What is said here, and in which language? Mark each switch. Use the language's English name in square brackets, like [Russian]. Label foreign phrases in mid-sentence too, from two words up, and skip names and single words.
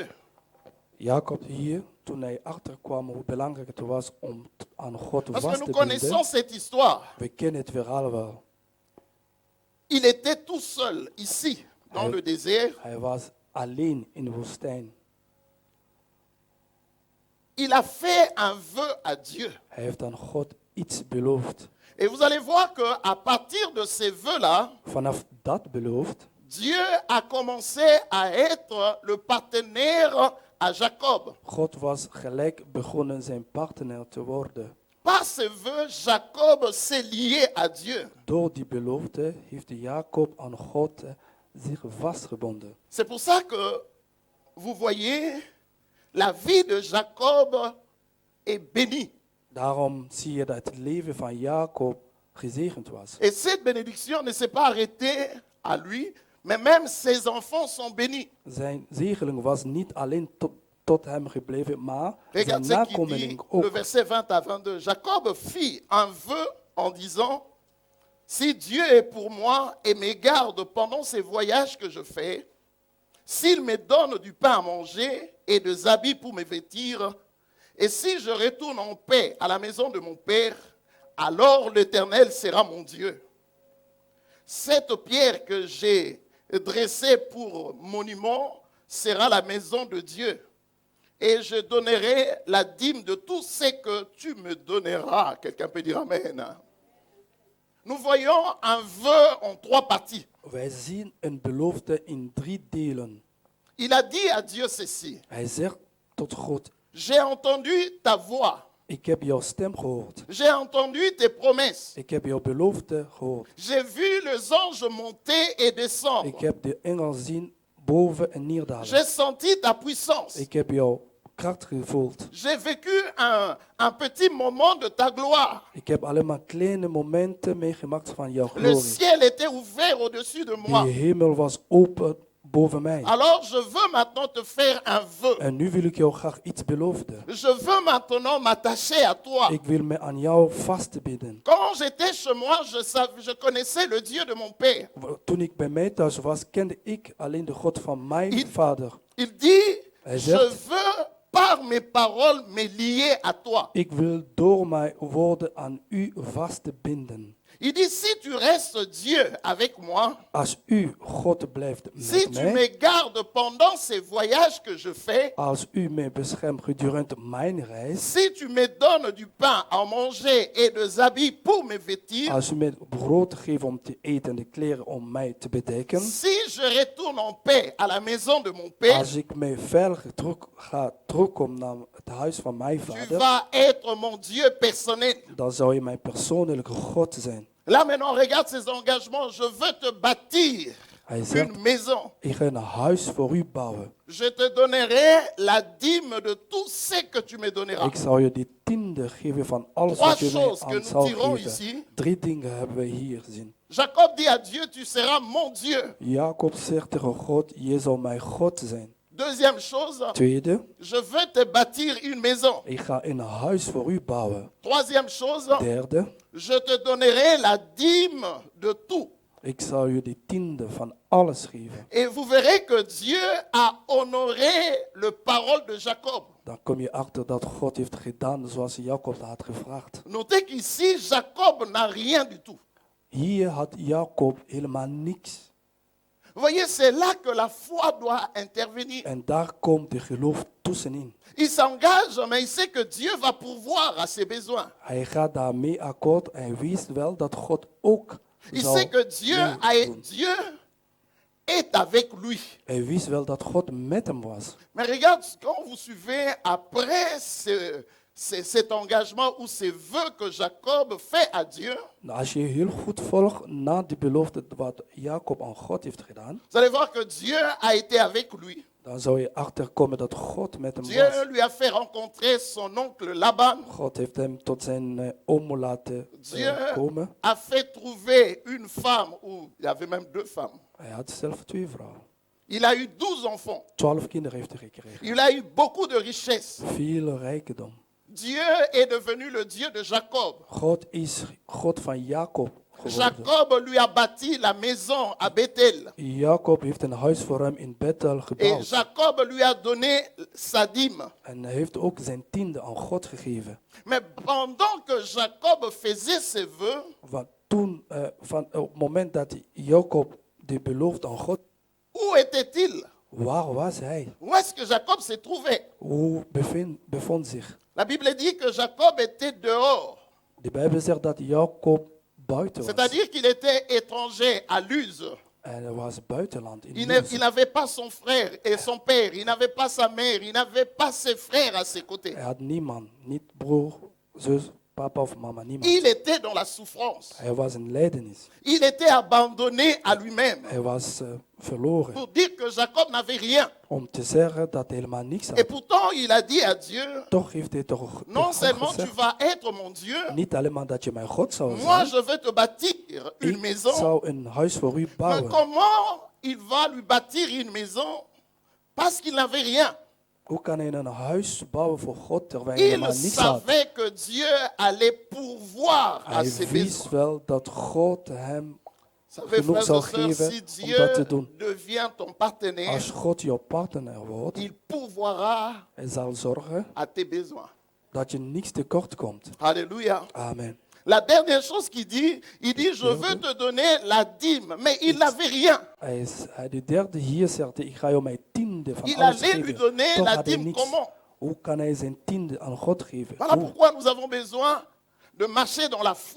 [Dutch] Jacob hier, toen hij achterkwam hoe belangrijk het was om aan God [French] parce que [Dutch] vast [French] nous [Dutch] te [French] connaissons [Dutch] binden. [French] cette histoire, [Dutch] We kennen het verhaal wel. [French] il était tout seul ici, dans le désert. [Dutch] Hij was alleen in de woestijn. [French] Il a fait un vœu à Dieu. [Dutch] Hij heeft aan God iets beloofd. [French] Et vous allez voir qu'à partir de ces vœux-là, [Dutch] Vanaf dat beloofd, [French] Dieu a commencé à être le partenaire à Jacob. [Dutch] God was gelijk begonnen zijn partner te worden. [French] Par ces vœux, Jacob s'est lié à Dieu. [Dutch] Door die belofte heeft Jacob aan God zich vastgebonden. [French] C'est pour ça que vous voyez, la vie de Jacob est bénie. [Dutch] Daarom zie je dat het leven van Jacob gezegend was. [French] Et cette bénédiction ne s'est pas arrêtée à lui, mais même ses enfants sont bénis. [Dutch] Zijn zegening was niet alleen tot hem gebleven, maar zijn [French] Regarde ce qu'il dit, [Dutch] nakomeling [French] le [Dutch] ook. [French] verset 20 à 22. Jacob fit un vœu en disant, si Dieu est pour moi et me garde pendant ces voyages que je fais, s'il me donne du pain à manger et des habits pour me vêtir, et si je retourne en paix à la maison de mon Père, alors l'Éternel sera mon Dieu. Cette pierre que j'ai dressée pour monument sera la maison de Dieu. Et je donnerai la dîme de tout ce que tu me donneras. Quelqu'un peut dire Amen. Nous voyons un vœu en 3 parties. [Dutch] Wij zien een belofte in 3 delen. [French] Il a dit à Dieu ceci. [Dutch] Hij zegt tot God, [French] J'ai entendu ta voix. [Dutch] ik heb jouw stem gehoord. [French] J'ai entendu tes promesses. [Dutch] Ik heb jouw belofte gehoord. [French] J'ai vu les anges monter et descendre. [Dutch] Ik heb de engel zien boven en neerdalen. [French] J'ai senti ta puissance. [Dutch] Ik heb jouw kracht gevoeld. [French] J'ai vécu un petit moment de ta gloire. [Dutch] Ik heb alleen maar kleine momenten meegemaakt van jouw [French] Le [Dutch] glorie. [French] ciel était ouvert au-dessus de [Dutch] De moi. hemel was open boven mij. [French] Alors je veux maintenant te faire un vœu. [Dutch] En nu wil ik jou graag iets beloven. [French] Je veux maintenant m'attacher à toi. [Dutch] Ik wil me aan jou vastbinden. [French] Quand j'étais chez moi, je connaissais le Dieu de mon père. [Dutch] Toen ik bij mij thuis was, kende ik alleen de God van mijn [French] Il- [Dutch] vader. [French] Il dit, [Dutch] Hij [French] je [Dutch] zegt, [French] veux par mes paroles me lier à toi. [Dutch] ik wil door mijn woorden aan u vastbinden. [French] Il dit, si tu restes Dieu avec moi, [Dutch] Als u God blijft [French] si [Dutch] met [French] tu [Dutch] mij, [French] me gardes pendant ces voyages que je fais, [Dutch] als u mij beschermt gedurende mijn reis, [French] si tu me donnes du pain à manger et des habits pour me vêtir, [Dutch] als u mij brood geeft om te eten en de kleren om mij te bedekken, [French] si je retourne en paix à la maison de mon père, [Dutch] als ik mij veilig terugkom naar het huis van mijn [French] tu [Dutch] vader, [French] vas être mon Dieu personnel. [Dutch] dan zou je mijn persoonlijke God zijn. [French] Là maintenant, regarde ces engagements. Je veux te bâtir [Dutch] Hij zegt, [French] une maison. [Dutch] ik ga een huis voor u bouwen. [French] Je te donnerai la dîme de tout ce que tu me donneras. [Dutch] Ik zal je die tiende geven van alles [French] Trois [Dutch] wat je mij [French] choses que [Dutch] aan [French] nous [Dutch] zal [French] tirons [Dutch] geven. [French] ici. [Dutch] 3 dingen hebben we hier gezien. [French] Jacob dit à Dieu, tu seras mon Dieu. [Dutch] Jacob zegt tegen God, je zal mijn God zijn. [French] Deuxième chose, [Dutch] Tweede, [French] je veux te bâtir une maison. [Dutch] ik ga een huis voor u bouwen. [French] Troisième chose, [Dutch] Derde, [French] je te donnerai la dîme de tout. [Dutch] ik zal je die tiende van alles geven. [French] Et vous verrez que Dieu a honoré le parole de Jacob. [Dutch] Dan kom je achter dat God heeft gedaan zoals Jacob had gevraagd. [French] Notez qu'ici, Jacob n'a rien du tout. [Dutch] Hier had Jacob helemaal niks. [French] Vous voyez, c'est là que la foi doit intervenir. [Dutch] En daar komt de geloof tussenin. [French] Il s'engage, mais il sait que Dieu va pourvoir à ses besoins. [Dutch] Hij gaat daarmee akkoord en wist wel dat God ook [French] Il [Dutch] zal [French] sait que Dieu est avec lui. [Dutch] Hij wist wel dat God met hem was. [French] Mais regarde, quand vous suivez après cet engagement ou ces vœux que Jacob fait à Dieu, [Dutch] Nou, als je heel goed volgt na die belofte wat Jacob aan God heeft gedaan, [French] vous allez voir que Dieu a été avec lui. [Dutch] dan zou je achterkomen dat God met hem [French] Dieu [Dutch] was. [French] lui a fait rencontrer son oncle Laban. [Dutch] God heeft hem tot zijn oom laten [French] Dieu [Dutch] komen. [French] a fait trouver une femme, ou il y avait même 2 femmes. [Dutch] Hij had zelf 2 vrouwen. [French] Il a eu 12 enfants. [Dutch] 12 kinderen heeft hij gekregen. [French] Il a eu beaucoup de richesses. [Dutch] Veel rijkdom. [French] Dieu est devenu le Dieu de Jacob. [Dutch] God is God van Jacob geworden. [French] Jacob lui a bâti la maison à Bethel. [Dutch] Jacob heeft een huis voor hem in Bethel [French] Et [Dutch] gebouwd. [French] Jacob lui a donné sa dîme. [Dutch] En hij heeft ook zijn tiende aan God gegeven. [French] Mais pendant que Jacob faisait ses vœux, [Dutch] Want toen, op het moment dat Jacob de belofte aan God, [French] où était-il? [Dutch] waar was hij? [French] Où est-ce que Jacob s'est trouvé? [Dutch] Hoe bevond zich? [French] La Bible dit que Jacob était dehors. [Dutch] De Bijbel zegt dat Jacob buiten was. [French] C'est-à-dire qu'il était étranger à Luz. [Dutch] En hij was buitenland. In [French] Il [Dutch] Luz. [French] n'avait pas son frère et son père. Il n'avait pas sa mère. Il n'avait pas ses frères à ses côtés. [Dutch] Hij had niemand. Niet broer, zus, papa of mama. Niemand. [French] Il était dans la souffrance. [Dutch] Hij was in lijdenis. [French] Il était abandonné à lui-même. [Dutch] Hij was verloren. [French] Pour dire que Jacob n'avait rien. [Dutch] Om te zeggen dat hij helemaal niks [French] Et [Dutch] had. [French] pourtant, il a dit à Dieu, [Dutch] Toch heeft hij toch [French] non [Dutch] God [French] seulement tu [Dutch] gezegd. [French] vas être mon Dieu, [Dutch] Niet alleen maar dat je mijn God zou [French] moi [Dutch] zijn. [French] je veux te bâtir une [Dutch] Ik [French] maison. [Dutch] zou een huis voor u [French] Mais [Dutch] bouwen. [French] comment il va lui bâtir une maison? Parce qu'il n'avait rien. [Dutch] Hoe kan hij een huis bouwen voor God terwijl hij [French] Il [Dutch] helemaal niks had? [French] savait que Dieu allait pourvoir à [Dutch] Hij [French] ses [Dutch] wist [French] besoins. [Dutch] wel dat God hem [French] Vous savez, [Dutch] genoeg [French] frères [Dutch] zal [French] et sœurs, [Dutch] geven [French] si [Dutch] om dat te [French] Dieu [Dutch] doen. [French] devient ton partenaire, [Dutch] Als God jouw partner wordt, [French] il pourvoira [Dutch] hij zal zorgen [French] à tes besoins. [Dutch] dat je niks tekort komt. [French] Alléluia. Amen. La dernière chose qu'il dit, il dit, je veux te donner la dîme. Mais il n'avait rien. [Dutch] De derde hier zegt hij, ik ga jou mijn tiende van [French] Il [Dutch] alles [French] allait lui [Dutch] geven. [French] donner [Dutch] Toch [French] la [Dutch] had hij [French] dîme [Dutch] niets. [French] comment? [Dutch] Hoe kan hij zijn tiende aan God geven? [French] Voilà [Dutch] Hoe? [French] pourquoi nous avons besoin de marcher dans la foi.